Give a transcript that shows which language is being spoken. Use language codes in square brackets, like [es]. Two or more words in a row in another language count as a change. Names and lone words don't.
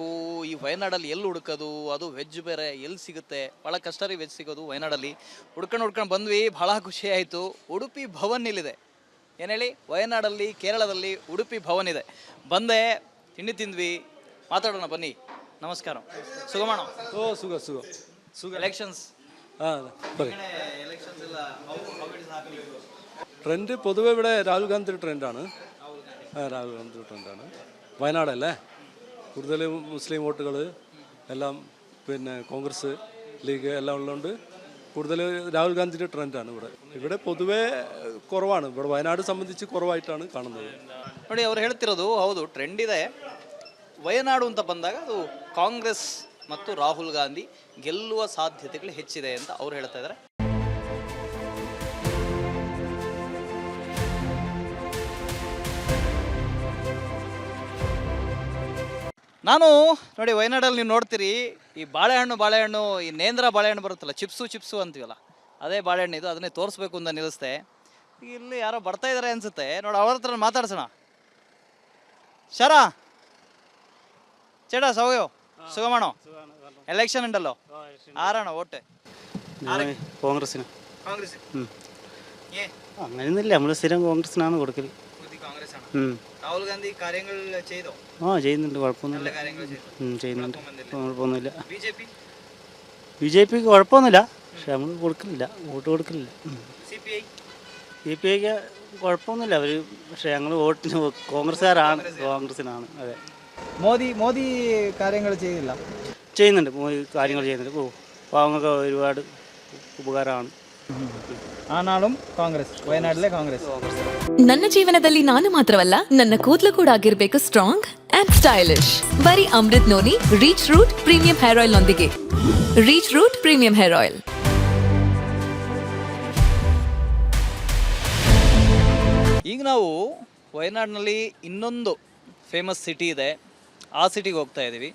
[kn] ಈ ವಯನಾಡಲ್ಲಿ ಎಲ್ಲಿ ಹುಡುಕೋದು, ಅದು ವೆಜ್ ಬೇರೆ ಎಲ್ಲಿ ಸಿಗುತ್ತೆ, ಬಹಳ ಕಷ್ಟ ರೀ ವೆಜ್ ಸಿಗೋದು ವಯನಾಡಲ್ಲಿ. ಹುಡ್ಕೊಂಡು ಬಂದ್ವಿ, ಬಹಳ ಖುಷಿ ಆಯಿತು. ಉಡುಪಿ ಭವನ್ ಇಲ್ಲಿದೆ. ಏನು ಹೇಳಿ, ವಯನಾಡಲ್ಲಿ ಕೇರಳದಲ್ಲಿ ಉಡುಪಿ ಭವನ್ ಇದೆ. ಬಂದೆ, ತಿಂಡಿ ತಿಂದ್ವಿ, ಮಾತಾಡೋಣ ಬನ್ನಿ. ನಮಸ್ಕಾರ, ಸುಗಮಣ. [ml] ഓ സുഖം [kn] ಎಲೆಕ್ಷನ್ಸ್ ಎಲೆಕ್ಷನ್ಸ್ ಎಲ್ಲ [ml] ട്രെൻഡ് പൊതുവെ ഇവിടെ രാഹുൽ ഗാന്ധി ട്രെൻഡാണ്. രാഹുൽ ഗാന്ധി ട്രെൻഡാണ്. വയനാടല്ലേ കൂടുതൽ മുസ്ലിം വോട്ടുകൾ എല്ലാം പിന്നെ കോൺഗ്രസ് ലീഗ് എല്ലാം ഉള്ളതുകൊണ്ട് കൂടുതൽ രാഹുൽ ഗാന്ധിയുടെ ട്രെൻഡാണ് ഇവിടെ പൊതുവേ കുറവാണ്. ഇവിടെ വയനാട് സംബന്ധിച്ച് കുറവായിട്ടാണ് കാണുന്നത്. [kn] ನೋಡಿ, ಅವ್ರು ಹೇಳ್ತಿರೋದು ಹೌದು, ಟ್ರೆಂಡ್ ಇದೆ. ವಯನಾಡು ಅಂತ ಬಂದಾಗ ಅದು ಕಾಂಗ್ರೆಸ್ ಮತ್ತು ರಾಹುಲ್ ಗಾಂಧಿ ಗೆಲ್ಲುವ ಸಾಧ್ಯತೆಗಳು ಹೆಚ್ಚಿದೆ ಅಂತ ಅವ್ರು ಹೇಳ್ತಾ ಇದ್ದಾರೆ. ನಾನು ನೋಡಿ, ವಯನಾಡಲ್ಲಿ ನೀವು ನೋಡ್ತೀರಿ, ಈ ಬಾಳೆಹಣ್ಣು ಈ ನೇಂದ್ರ ಬಾಳೆಹಣ್ಣು ಬರುತ್ತಲ್ಲ, ಚಿಪ್ಸು ಅಂತೀವಲ್ಲ, ಅದೇ ಬಾಳೆಹಣ್ಣು ಇದು. ಅದನ್ನೇ ತೋರಿಸ್ಬೇಕು ಅಂತ ನಿಲ್ಲಿಸ್ತೆ. ಇಲ್ಲಿ ಯಾರೋ ಬರ್ತಾ ಇದ್ದಾರೆ ಅನ್ಸುತ್ತೆ. ನೋಡಿ, ಅವ್ರ ಹತ್ರ ಮಾತಾಡ್ಸೋಣ. [ml] ശരാ ചേട്ടാ, സൗകര്യോ സുഖമാണോ? ഇലക്ഷൻ ഉണ്ടല്ലോ, ആരാണോ വോട്ട്? കോൺഗ്രസിന്. കോൺഗ്രസ്. അങ്ങനെയൊന്നുമില്ല, നമ്മൾ സ്ഥിരം കോൺഗ്രസിനാണ് കൊടുക്കൽ. രാഹുൽ ഗാന്ധി കാര്യങ്ങൾ ചെയ്തോ? ചെയ്യുന്നുണ്ട്, കുഴപ്പമൊന്നുമില്ല. ചെയ്യുന്നുണ്ട്, കുഴപ്പമൊന്നുമില്ല. ബി ജെ പിക്ക് കുഴപ്പമൊന്നുമില്ല, പക്ഷെ നമ്മൾ കൊടുക്കലില്ല, വോട്ട് കൊടുക്കലില്ല. സി പി ഐക്ക് കുഴപ്പമൊന്നുമില്ല അവർ, പക്ഷെ ഞങ്ങൾ വോട്ടിന് കോൺഗ്രസ്സുകാരാണ്, കോൺഗ്രസിനാണ്. അതെ. മോദി കാര്യങ്ങൾ ചെയ്തില്ല? ചെയ്യുന്നുണ്ട്, മോദി കാര്യങ്ങൾ ചെയ്യുന്നുണ്ട്. പാവങ്ങൾക്ക് ഒരുപാട് ഉപകാരമാണ്. [kn] ಆನಾಳು ಕಾಂಗ್ರೆಸ್, ವಯನಾಡಲ್ಲೇ ಕಾಂಗ್ರೆಸ್. ನನ್ನ ಜೀವನದಲ್ಲಿ ನಾನು ಮಾತ್ರವಲ್ಲ, ನನ್ನ ಕೂದಲು ಕೂಡ ಆಗಿರ್ಬೇಕು [en] strong and stylish. [kn] ಬರೀ ಅಮೃತ್ ನೋನಿ ರೀಚ್ ರೂಟ್ ಪ್ರೀಮಿಯಂ ಹೇರ್ ಆಯಿಲ್ ನೊಂದಿಗೆ. ರೀಚ್ ರೂಟ್ ಪ್ರೀಮಿಯಂ ಹೇರ್ ಆಯಿಲ್. ಈಗ ನಾವು ವಯನಾಡಿನಲ್ಲಿ ಇನ್ನೊಂದು [en] famous city [kn] ಇದೆ, ಆ ಸಿಟಿಗೆ ಹೋಗ್ತಾ ಇದ್ದೀವಿ.